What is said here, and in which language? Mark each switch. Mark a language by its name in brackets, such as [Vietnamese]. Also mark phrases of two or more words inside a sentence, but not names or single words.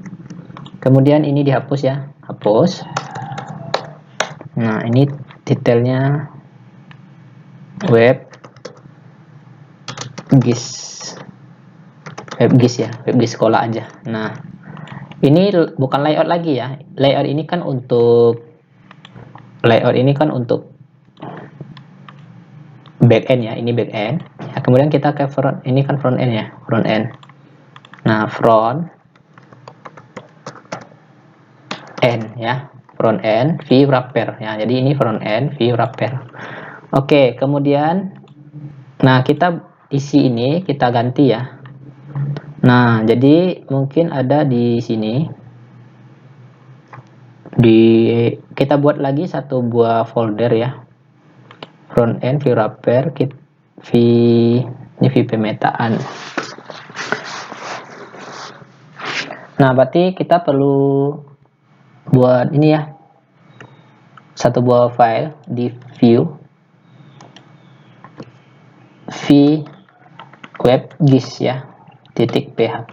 [Indonesian] Kemudian ini dihapus ya, hapus. Nah, ini detailnya WebGIS ya, WebGIS sekolah aja. Nah, ini bukan layout lagi ya. Layout ini kan untuk layout ini kan untuk [English] back end [Indonesian] ya, ini [English] back end [Indonesian] ya, kemudian kita ke front, ini kan [English] front end [Indonesian] ya, [English] front end. [Indonesian] Nah, [English] front end [Indonesian] ya, [English] front end view wrapper [Indonesian] ya, jadi ini [English] front end view wrapper. [Indonesian] Oke, kemudian nah kita isi ini kita ganti ya. Nah, jadi mungkin ada di sini, kita buat lagi satu buah folder ya, [English] front end view wrapper, [Indonesian] ini view pemetaan. Nah, berarti kita perlu buat ini ya, satu buah file di view webgis ya, .php.